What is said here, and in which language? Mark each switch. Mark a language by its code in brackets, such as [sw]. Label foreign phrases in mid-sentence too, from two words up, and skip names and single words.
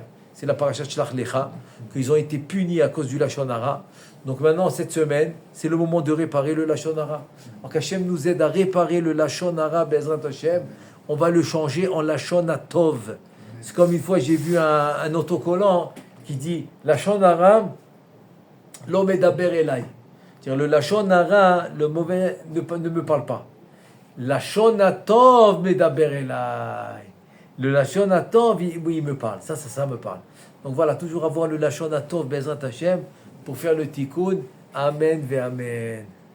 [fr] C'est la [he] פרשת שלח לך, [fr] qu'ils ont été punis à cause du [he] לשון הרע. [fr] Donc maintenant, cette semaine, c'est le moment de réparer le [he] לשון הרע. [fr] Donc Hashem nous aide à réparer le [he] לשון הרע, בעזרת השם. [fr] On va le changer en [he] לשון טוב. [fr] C'est comme une fois, j'ai vu un autocollant qui dit [he] לשון הרע לא מדבר אלי. [fr] C'est-à-dire le [he] לשון הרע, [fr] le mauvais, ne me parle pas. [he] לשון טוב מדבר אלי. [fr] Le [he] לשון טוב, [fr] oui, il me parle. Ça me parle. Donc voilà, toujours avoir le [he] לשון טוב, בעזרת השם, [fr] pour faire le tikkun. [he] אמן ואמן.